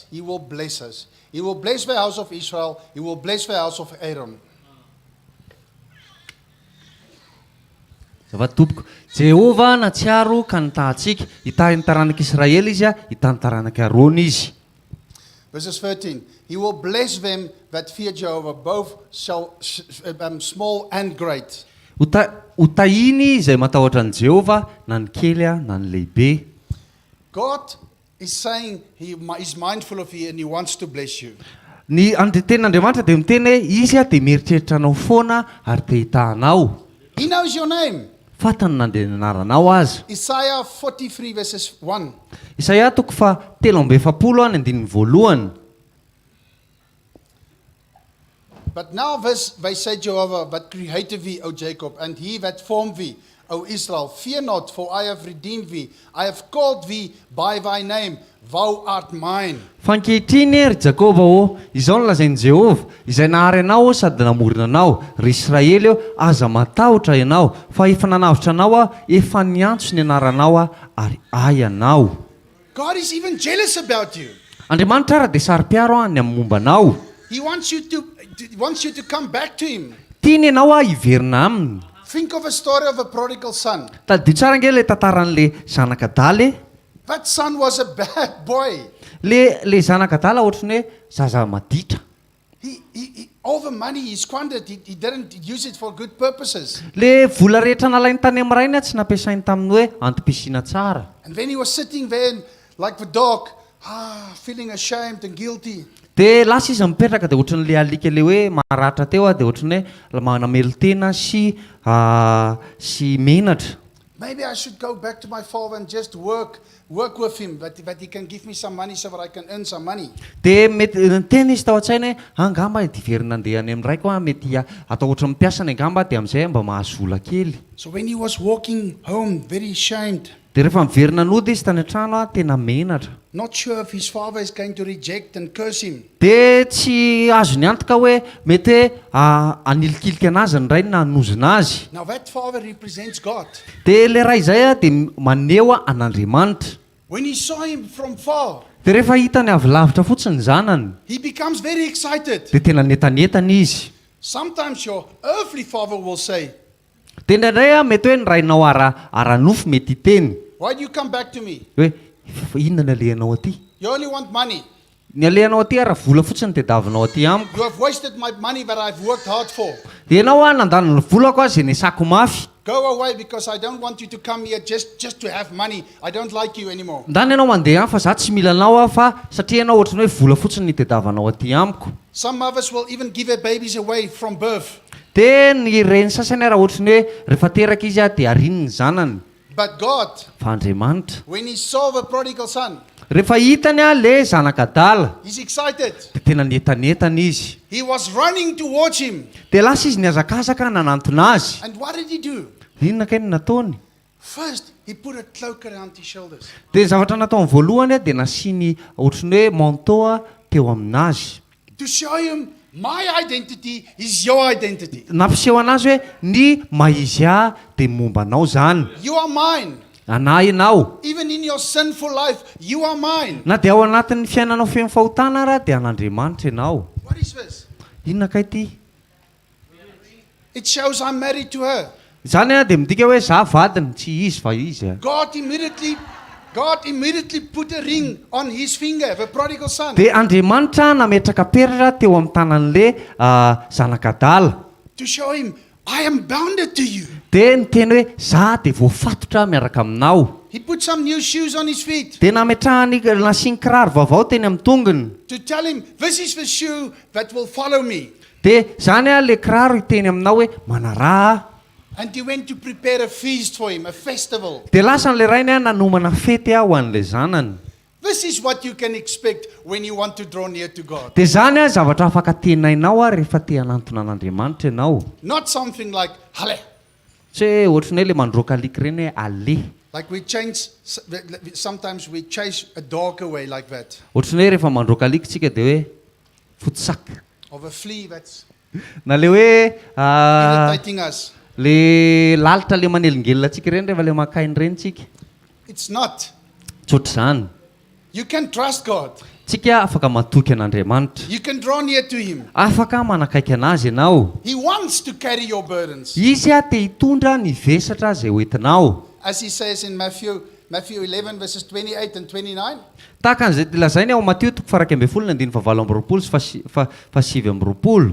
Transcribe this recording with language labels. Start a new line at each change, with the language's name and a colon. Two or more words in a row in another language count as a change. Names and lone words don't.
English: He will bless us. He will bless the house of Israel. He will bless the house of Aaron.
Malagasy: Zavatompoko Jehova natsiaro ka nitahantsika hitahy ny taranak'Israely izy hitahy ny taranak'i Arona izy
English: Verses 13. He will bless them that fear Jehovah, both small and great.
Malagasy: Hotahiny izay matahotra an Jehova na ny kely na ny lehibe.
English: God is saying He is mindful of you and He wants to bless you.
Malagasy: Ny tenin'Andriamanitra dia miteny hoe izy dia mieritreritra anao foana ary te hitahanao.
English: He knows your name.
Malagasy: Fatany na dia anaranao aza.
English: Isaiah 43 verses 1.
Malagasy: Isaia toko fa 7 ny andininy voalohany.
English: But now they say Jehovah that created thee, O Jacob, and he that formed thee, O Israel, fear not, for I have redeemed thee. I have called thee by thy name. Thou art mine.
Malagasy: Fankehitriny ry Jakoba izao no lazainy Jehova izay nahary anao sady namorona anao ry Israely aza matahotra ianao fa efa nanavitra anao efa niantso ny anaranao ary ay anao.
English: God is even jealous about you.
Malagasy: Andriamanitra ara dia sary-piaro ny amin'ny mombanao.
English: He wants you to come back to Him.
Malagasy: Tiany ianao hiverina aminy.
English: Think of a story of a prodigal son.
Malagasy: Tadidio tsara ange le tantaran'le zanak'adaly.
English: That son was a bad boy.
Malagasy: Le zanak'adaly ohatrany hoe zaza maditra.
English: All the money he squandered, he didn't use it for good purposes.
Malagasy: Le vola rehetra nalainy tany amin'ny rainy tsy nampiasainy tamin'ny hoe antom-pisiana tsara.
English: And then he was sitting there like the dog, feeling ashamed and guilty.
Malagasy: Dia lasa izy mipetraka dia ohatran'le alika le hoe maratra teo dia ohatrany hoe manamelo-tena sy menatra.
English: Maybe I should go back to my father and just work with him, that he can give me some money so that I can earn some money.
Malagasy: Dia mety tena izy tao an-tsaina hoe angamba diverina andeha any amin'ny raiko mety atao ohatra mipiasa ny angamba dia amin'izay mba mahazo vola kely.
English: So when he was walking home, very ashamed,
Malagasy: dia rehefa miverina nody izy tany an-trano tena menatra.
English: not sure if his father is going to reject and curse him.
Malagasy: Dia tsy azo ny antoka hoe mety anilikilika anazy ny ray na hanozina azy.
English: Now that father represents God.
Malagasy: Dia le ray izay dia maneho an'Andriamanitra.
English: When he saw him from far,
Malagasy: Dia rehefa hitany avy lavitra fotsiny ny zanany
English: he becomes very excited.
Malagasy: dia tena netanetana izy.
English: Sometimes your earthly father will say,
Malagasy: Dia indraindray mety hoe ny rainao ara-nofo mety hiteny
English: why do you come back to me?
Malagasy: hoe inona ny alehanao aty?
English: You only want money.
Malagasy: Ny alehanao aty raha vola fotsiny tediavinao aty amiko.
English: You have wasted my money that I've worked hard for.
Malagasy: Dia ianao nandany ny volako izay nisako mafy.
English: Go away because I don't want you to come here just to have money. I don't like you anymore.
Malagasy: Ndany ianao mandeha fa za tsy mila anao fa satria ianao ohatrany hoe vola fotsiny tediavinao aty amiko.
English: Some mothers will even give their babies away from birth.
Malagasy: Dia ny reny sasany raha ohatrany hoe rehefa teraka izy dia ariny ny zanany.
English: But God,
Malagasy: Fa Andriamanitra
English: when he saw the prodigal son,
Malagasy: rehefa hitany le zanak'adala
English: he's excited.
Malagasy: dia tena netanetana izy.
English: He was running towards him.
Malagasy: Dia lasa izy niazakazaka nanantona azy.
English: And what did he do?
Malagasy: Inona kay ny nataony?
English: First, he put a cloak around his shoulders.
Malagasy: Dia zavatra nataony voalohany dia nasiany ohatrany hoe manteau teo aminazy.
English: To show him my identity is your identity.
Malagasy: Nampiseho anazy hoe ny maizy dia momba anao zany.
English: You are mine.
Malagasy: anahy ianao
English: Even in your sinful life, you are mine.
Malagasy: na dia ao anatin'ny fiainanao feno fahotana raha dia an'Andriamanitra ianao.
English: What is this?
Malagasy: Inona kay ity?
English: It shows I'm married to her.
Malagasy: Izany a dia midika hoe za vadiny tsy izy fa izy a.
English: God immediately put a ring on his finger, the prodigal son.
Malagasy: Dia Andriamanitra nametraka peratra teo amin'ny tanan'le zanakadala.
English: To show him, I am bounded to you.
Malagasy: Dia niteny hoe za dia voafatotra miaraka aminao.
English: He put some new shoes on his feet.
Malagasy: Dia nametrahany nasiany kiraro vaovao teny amin'ny tongony.
English: To tell him, this is the shoe that will follow me.
Malagasy: Dia zany a le kiraro iteny aminao hoe manaraha.
English: And he went to prepare a feast for him, a festival.
Malagasy: Dia lasa n'le rainy a nanomana fety ho an'le zanany.
English: This is what you can expect when you want to draw near to God.
Malagasy: Dia zany a zavatra afaka tenainao a rehefa te hanantona an'Andriamanitra ianao.
English: Not something like, hale.
Malagasy: Tsy hoe ohatrany hoe le mandroaka alika ireny hoe ale.
English: Like sometimes we chase a dog away like that.
Malagasy: Ohatrany hoe rehefa mandroaka alika tsika dia hoe fotsaka.
English: Of a flea that's
Malagasy: Na le hoe
English: irritating us.
Malagasy: le lalitra le manelingelina tsika ireny rehefa le makainy ireny tsika.
English: It's not.
Malagasy: Tsotra izany.
English: You can trust God.
Malagasy: Tsika afaka matoky an'Andriamanitra.
English: You can draw near to him.
Malagasy: Afaka manakaiky anazy ianao.
English: He wants to carry your burdens.
Malagasy: Izy a te hitondra ny vesatra izay hoentinao.
English: As he says in Matthew 11 verses 28 and 29.
Malagasy: Tahaka an'izay lazainy ao Mateo 7:20.